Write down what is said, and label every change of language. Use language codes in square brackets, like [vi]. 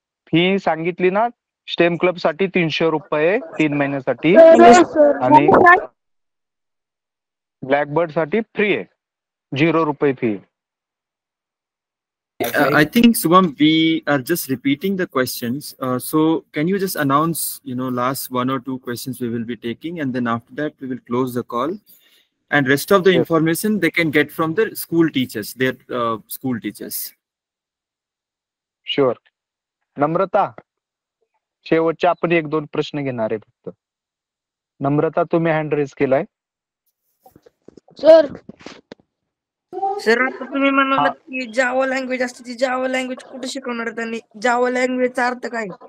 [mr] Fee सांगितली ना stem club साठी 300 रुपये 3 महिन्यासाठी. आणि ब्लॅकबोर्ड साठी फ्री आहे, 0 रुपये fee. [en] I think Subham, we are just repeating the questions. So can you just announce, last 1 or 2 questions we will be taking, and then after that we will close the call. And rest of the information they can get from the school teachers, their school teachers. Sure. [mr] नम्रता, शेवटचे आपण 1-2 प्रश्न घेणार आहे फक्त. नम्रता, तुम्ही hand raise केलाय. Sir आता तुम्ही म्हणालात की जावा लँग्वेज असते, ती जावा लँग्वेज कुठे शिकवणार आहेत आणि जावा लँग्वेजचा अर्थ काय?